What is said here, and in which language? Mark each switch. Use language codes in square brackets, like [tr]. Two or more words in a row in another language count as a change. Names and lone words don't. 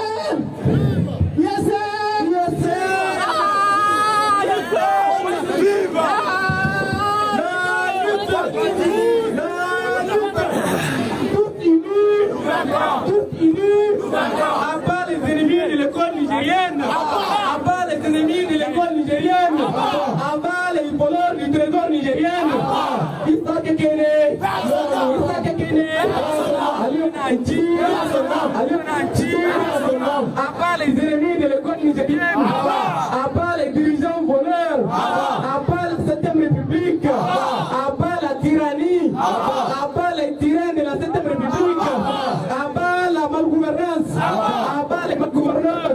[fr] Abat les ennemis de l'école nigérienne. Abat les ennemis de l'école nigérienne. Abat les voleurs du trésor nigérien. Isa Kekene. Isa Kekene. Aliou Abat les ennemis de l'école nigérienne. Abat les dirigeants voleurs. Abat la 7e République. Abat la tyrannie. Abat les tyrans de la 7e République. Abat la malgouvernance. Abat les malgouverneurs.